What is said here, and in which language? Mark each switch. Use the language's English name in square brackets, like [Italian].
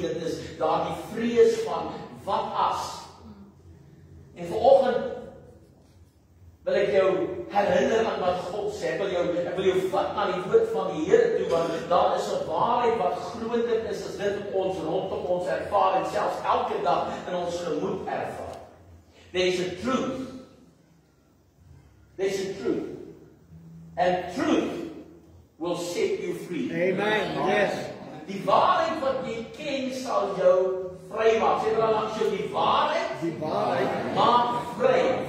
[Afrikaans] Dit is daardie vrees van wat as. En vanoggend wil ek jou herinner aan wat God sê. Ek wil jou vat na die woord van die Here toe, want daar is 'n waarheid wat groter is as dit wat ons rondom ons ervaar en selfs elke dag in ons gemoed ervaar. [English] There's a truth. There's a truth. And truth will set you free. Amen. Yes. [Afrikaans] Die waarheid wat jy ken sal jou vrymaak. Sê maar langs jou die waarheid maak vry.